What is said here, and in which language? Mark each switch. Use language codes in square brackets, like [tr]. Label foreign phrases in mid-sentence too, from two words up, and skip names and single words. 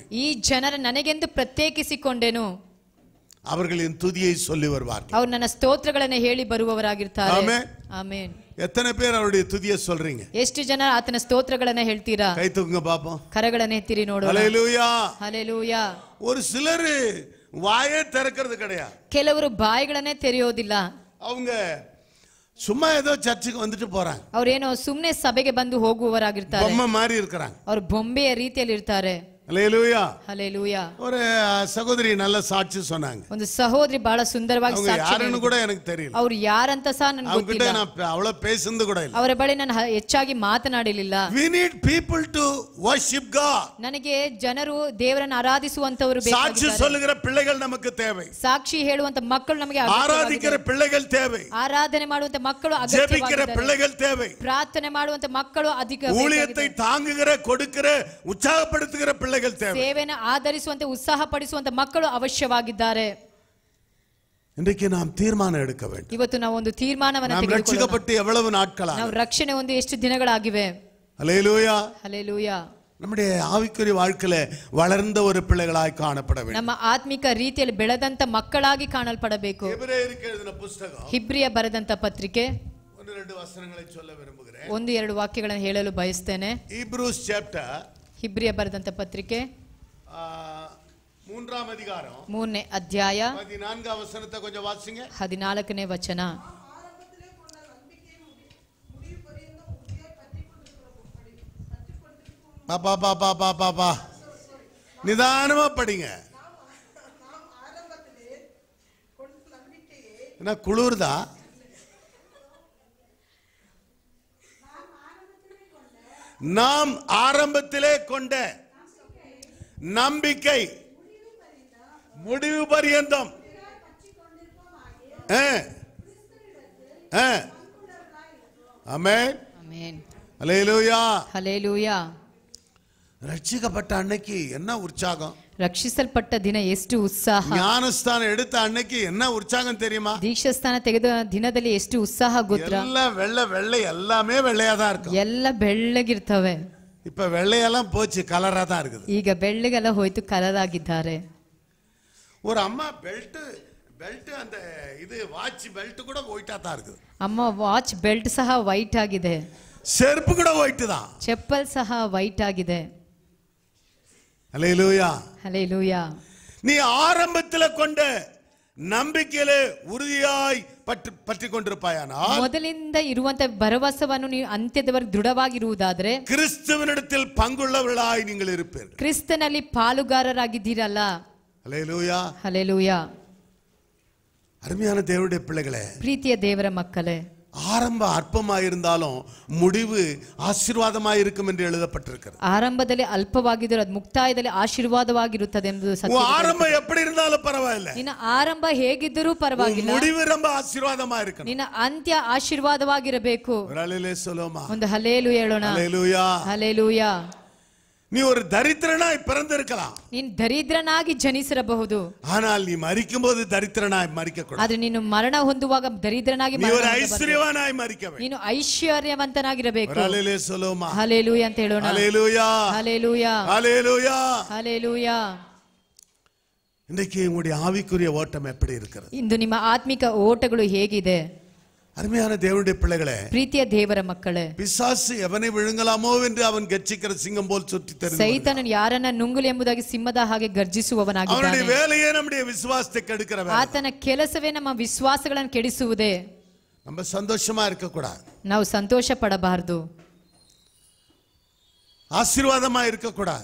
[kn] ಈ ಜನರ ನನಗೆಂದು ಪ್ರತ್ಯೇಕಿಸಿಕೊಂಡೆನು, [ta] அவர்கள் என் துதியை சொல்லி வருவார்கள். [kn] ಅವರು ನನ್ನ ಸ್ತೋತ್ರಗಳನ್ನು ಹೇಳಿ ಬರುವವರಾಗಿರ್ತಾರೆ. [ta] ஆமென். [kn] ಆಮೆನ್. [ta] எத்தனை பேர் அவருடைய துதியை சொல்றீங்க? [kn] ಎಷ್ಟು ಜನ ಆತನ ಸ್ತೋತ್ರಗಳನ್ನ ಹೇಳ್ತೀರಾ? [ta] கை தூக்குங்க பாப்போம். [kn] ಕರಗಳನ್ನು ಎತ್ತಿರಿ ನೋಡೋಣ. [ta] ஹல்லேலூயா. [kn] ಹಲ್ಲೇಲೂಯಾ. [ta] ஒரு சிலர் வாயே திறக்கிறது கிடையாது. [kn] ಕೆಲವರು ಬಾಯಿಗಳನ್ನೇ ತೆರೆಯೋದಿಲ್ಲ. [ta] அவங்க சும்மா ஏதோ சர்ச்சுக்கு வந்துட்டு போறாங்க. [kn] ಅವರೇನೋ ಸುಮ್ಮನೆ ಸಭೆಗೆ ಬಂದು ಹೋಗುವವರಾಗಿರ್ತಾರೆ. [ta] பொம்மை மாதிரி இருக்கிறாங்க. [kn] ಅವರು ಬೊಂಬೆಯ ರೀತಿಯಲ್ಲಿ ಇರ್ತಾರೆ. [ta] ஹல்லேலூயா. [kn] ಹಲ್ಲೇಲೂಯಾ. [ta] ஒரு சகோதரி நல்ல சாட்சி சொன்னாங்க. [kn] ಒಂದು ಸಹೋದರಿ ಬಹಳ ಸುಂದರವಾಗಿ [ta] அவங்க [kn] ಸಾಕ್ಷಿ [ta] யாருன்னு கூட எனக்கு தெரியல. [kn] ಅವರು ಯಾರಂತ ಸಹ ನನಗೆ [ta] அவங்க கிட்ட [kn] ಗೊತ್ತಿಲ್ಲ. [ta] நான் அவ்வளவு பேசுனது கூட இல்ல. [kn] ಅವರ ಬಳಿ ನಾನು ಹೆಚ್ಚಾಗಿ ಮಾತನಾಡಲಿಲ್ಲ. [en] We need people to worship God. [kn] ನನಗೆ ಜನರು ದೇವರನ್ನು ಆರಾಧಿಸುವಂತವರು [ta] சாட்சி [kn] ಬೇಕಾಗಿದ್ದಾರೆ. [ta] சொல்லுகிற பிள்ளைகள் நமக்கு தேவை. [kn] ಸಾಕ್ಷಿ ಹೇಳುವಂತ ಮಕ್ಕಳು ನಮಗೆ [ta] ஆராதிக்கிற பிள்ளைகள் தேவை. [kn] ಆರಾಧನೆ ಮಾಡುವಂತ ಮಕ್ಕಳು [ta] ஜெபிக்கிற [kn] ಅಗತ್ಯವಾಗಿದ್ದಾರೆ. [ta] பிள்ளைகள் தேவை. [kn] ಪ್ರಾರ್ಥನೆ ಮಾಡುವಂತ ಮಕ್ಕಳು ಅಧಿಕ [ta] ஊழியத்தை தாங்குகிற, கொடுக்கிற, உற்சாகப்படுத்துகிற பிள்ளைகள் தேவை. [kn] ಸೇವೆಯನ್ನು ಆಧರಿಸುವಂತೆ ಉತ್ಸಾಹ ಪಡಿಸುವಂತ ಮಕ್ಕಳು ಅವಶ್ಯವಾಗಿದ್ದಾರೆ. [ta] இன்றைக்கு நாம் தீர்மானம் எடுக்க வேண்டும். [kn] ಇವತ್ತು ನಾವು ಒಂದು ತೀರ್ಮಾನವನ್ನು [ta] நாம் [kn] ತೆಗೆದುಕೊಳ್ಳೋಣ. [ta] ரட்சிக்கப்பட்டு எவ்வளவு நாட்களா? [kn] ನಾವು ರಕ್ಷಣೆ ಒಂದು ಎಷ್ಟು ದಿನಗಳಾಗಿವೆ? [ta] ஹல்லேலூயா. [kn] ಹಲ್ಲೇಲೂಯಾ. [ta] நம்முடைய ஆவிக்குரிய வாழ்க்கையில வளர்ந்த ஒரு பிள்ளைகளாய் காணப்பட வேண்டும். [kn] ನಮ್ಮ ಆತ್ಮಿಕ ರೀತಿಯಲ್ಲಿ ಬೆಳೆದಂತ ಮಕ್ಕಳಾಗಿ ಕಾಣಲ್ಪಡಬೇಕು. [ta] எபிரேயருக்கு எழுதின புத்தகம் [kn] ಹಿಬ್ರಿಯ ಬರೆದಂತ ಪತ್ರಿಕೆ [ta] 1-2 ವಚನங்களை சொல்ல விரும்புகிறேன். [kn] 1-2 ವಾಕ್ಯಗಳನ್ನು ಹೇಳಲು ಬಯಸ್ತೇನೆ. [ta] ஹீப்ரூஸ் சாப்டர் [kn] ಹಿಬ್ರಿಯ ಬರೆದಂತ ಪತ್ರಿಕೆ [ta] 3ஆம் அதிகாரம் [kn] 3ನೇ ಅಧ್ಯಾಯ [ta] 14ஆம் வசனத்தை கொஞ்சம் வாசிங்க. [kn] 14ನೇ ವಚನ. [ta] பாப்பா பாப்பா பாப்பா பாப்பா நிதானமா படிங்க. என்ன குளிர்தா? நாம் ஆரம்பத்திலே கொண்ட நம்பிக்கை முடிவு பரியந்தம் ஆமென். [kn] ಆಮೆನ್. [ta] ஹல்லேலூயா. [kn] ಹಲ್ಲೇಲೂಯಾ. [ta] ரட்சிக்கப்பட்ட அன்னைக்கு என்ன உற்சாகம்! [kn] ರಕ್ಷಿಸಲ್ಪಟ್ಟ ದಿನ ಎಷ್ಟು ಉತ್ಸಾಹ! [ta] ஞானஸ்தானம் எடுத்த அன்னைக்கு என்ன உற்சாகம் தெரியுமா? [kn] ದೀಕ್ಷಾಸ್ಥಾನ ತೆಗೆದ ದಿನದಲ್ಲಿ ಎಷ್ಟು ಉತ್ಸಾಹ ಗೊತ್ತಾ? [ta] எல்லாம் வெள்ளை வெள்ளை எல்லாமே வெள்ளையா தான் இருக்கும். [kn] ಎಲ್ಲ ಬೆಳ್ಳಗಿರ್ತವೆ. [ta] இப்ப வெள்ளையெல்லாம் போச்சு, கலரா தான் இருக்குது. [kn] ಈಗ ಬೆಳ್ಳಗೆಲ್ಲ ಹೋಯ್ತು, ಕಲರ್ ಆಗಿದ್ದಾರೆ. [ta] ஒரு அம்மா பெல்ட் அந்த இது [en] watch belt [ta] கூட ஒயிட்டா தான் இருக்குது. [kn] ಅಮ್ಮ [en] watch belt [kn] ಸಹ ವೈಟ್ ಆಗಿದೆ. [ta] செருப்பு கூட ஒயிட் தான். [kn] ಚಪ್ಪಲ್ ಸಹ ವೈಟ್ ಆಗಿದೆ. [ta] ஹல்லேலூயா. [kn] ಹಲ್ಲೇಲೂಯಾ. [ta] நீ ஆரம்பத்துல கொண்ட ನಂಬಿಕೆಯಲ್ಲಿ ಉறுதிಯಾய் ಪற்றி கொண்டிருப்பாயானால் [kn] ಮೊದಲಿಂದ ಇರುವಂತ ಭರವಸೆಯನ್ನು ನೀವು ಅಂತ್ಯದವರೆಗೆ ದೃಢವಾಗಿರುವುದಾದರೆ [ta] கிறிஸ்துவினிடத்தில் பங்குள்ளவர்களாய் நீங்கள் இருப்பீர்கள். [kn] ಕ್ರಿಸ್ತನಲ್ಲಿ ಪಾಲುಗಾರರಾಗಿದ್ದೀರಲ್ಲ. [ta] ஹல்லேலூயா. [kn] ಹಲ್ಲೇಲೂಯಾ. [ta] அருமையான தேவனுடைய பிள்ளைகளே, [kn] ಪ್ರೀತಿಯ ದೇವರ ಮಕ್ಕಳೇ, [ta] ஆரம்ப அற்பமாயிருந்தாலும் முடிவு ஆசீர்வாதமாயிருக்கும் என்று எழுதப்பட்டிருக்கிறது. [kn] ಆರಂಭದಲ್ಲಿ ಅಲ್ಪವಾಗಿದ್ದರೂ ಅದು ಮುಕ್ತಾಯದಲ್ಲಿ ಆಶೀರ್ವಾದವಾಗಿರುತ್ತದೆ ಎಂಬುದು ಸತ್ಯ. [ta] ஆரம்பம் எப்படி இருந்தாலும் பரவாயில்லை, [kn] ನಿನ್ನ ಆರಂಭ ಹೇಗಿದ್ದರೂ ಪರವಾಗಿಲ್ಲ, [ta] முடிவு ரொம்ப ஆசீர்வாதமாயிருக்கணும். [kn] ನಿನ್ನ ಅಂತ್ಯ ಆಶೀರ್ವಾದವಾಗಿರಬೇಕು. ಒಂದು ಹಲ್ಲೇಲೂಯಾ ಹೇಳೋಣ. ಹಲ್ಲೇಲೂಯಾ. [ta] நீ ஒரு தரித்திரனாய் பிறந்திருக்கலாம், [kn] ನೀನು ದರಿದ್ರನಾಗಿ ಜನಿಸಿರಬಹುದು, [ta] ஆனால் நீ மரிக்கும் போது தரித்திரனாய் மரிக்க கூடாது. [kn] ಆದ್ರೆ ನೀನು ಮರಣ ಹೊಂದುವಾಗ ದರಿದ್ರನಾಗಿ [ta] நீ ஒரு ஐஸ்வர்யவானாய் மரிக்க வேண்டும். [kn] ನೀನು ಐಶ್ವರ್ಯವಂತನಾಗಿರಬೇಕು. [ta] ஹல்லேலூயா [kn] ಅಂತ ಹೇಳೋಣ. [ta] ஹல்லேலூயா [kn] ಹಲ್ಲೇಲೂಯಾ [ta] ஹல்லேலூயா [kn] ಹಲ್ಲೇಲೂಯಾ. [ta] இன்னைக்கு உங்களுடைய ஆவிக்குரிய ஓட்டம் எப்படி இருக்கிறது? [kn] ಇಂದು ನಿಮ್ಮ ಆತ್ಮಿಕ ಓಟಗಳು ಹೇಗಿದೆ? [ta] அருமையான தேவனுடைய பிள்ளைகளே, [kn] ಪ್ರೀತಿಯ ದೇವರ ಮಕ್ಕಳೇ, [ta] பிசாசு எவனை விழுங்கலாமோ என்று அவன் கெச்சிக்கிற சிங்கம் போல் சுற்றி தெரிந்து [kn] ಸೈತಾನನು ಯಾರನ್ನ ನುಂಗಲಿ ಎಂಬುದಾಗಿ ಸಿಂಹದ ಹಾಗೆ ಗರ್ಜಿಸುವವನಾಗಿದ್ದಾನೆ. [ta] அவனுடைய வேலையே நம்முடைய விசுவாசத்தை கெடுக்கிற வேலை. [kn] ಆತನ ಕೆಲಸವೇ ನಮ್ಮ ವಿಶ್ವಾಸಗಳನ್ನು ಕೆಡಿಸುವುದೇ. [ta] நம்ம சந்தோஷமா இருக்க கூடாது, [kn] ನಾವು ಸಂತೋಷ ಪಡಬಾರದು, [ta] ஆசீர்வாதமா இருக்க கூடாது,